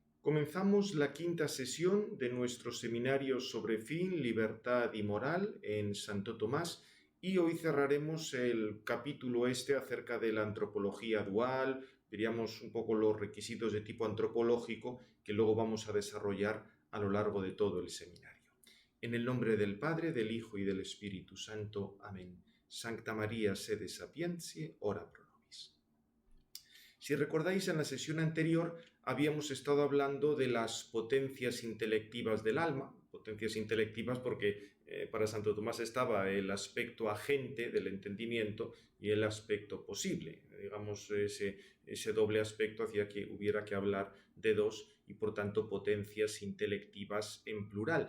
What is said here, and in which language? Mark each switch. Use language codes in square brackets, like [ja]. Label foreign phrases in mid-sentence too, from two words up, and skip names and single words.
[es] Comenzamos la quinta sesión de nuestro seminario sobre fin, libertad y moral en Santo Tomás y hoy cerraremos el capítulo acerca de la antropología dual. Veríamos un poco los requisitos de tipo antropológico que luego vamos a desarrollar a lo largo de todo el seminario. En el nombre del Padre, del Hijo y del Espíritu Santo. Amén. [la] Sancta María, sede sapientiae, ora pro nobis. [es] Si recordáis, en la sesión anterior habíamos estado hablando de las potencias intelectivas del alma, potencias intelectivas porque para Santo Tomás estaba el aspecto agente del entendimiento y el aspecto posible. Digamos, ese doble aspecto hacía que hubiera que hablar de dos y por tanto potencias intelectivas en plural.